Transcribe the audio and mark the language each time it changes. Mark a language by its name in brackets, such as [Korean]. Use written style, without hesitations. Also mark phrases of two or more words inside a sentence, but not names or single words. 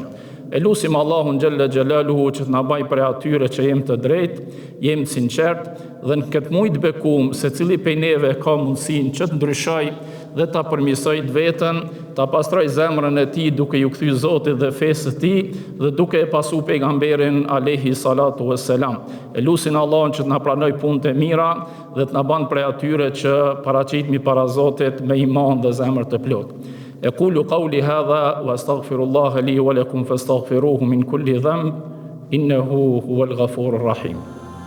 [Albanian] E lusim Allahun [Arabic] جل جلاله [Albanian] që të na baj prej atyre që jemi të drejtë, jemi të sinqertë dhe në këtë muj të bekum se cili prej neve ka mundësinë që të ndryshoj dhe ta përmirësoj vetën, ta pastroj zemrën e tij duke ju kthy Zotit dhe fesë të tij dhe duke e pasu pejgamberin [Arabic] عليه الصلاة والسلام. [Albanian] E lusin Allahun që të na pranoj punët e mira dhe të na bën prej atyre që paraqitemi para Zotit me iman dhe zemër të plotë. [Arabic] أقول قولي هذا وأستغفر الله لي ولكم فاستغفروه من كل ذنب إنه هو الغفور الرحيم.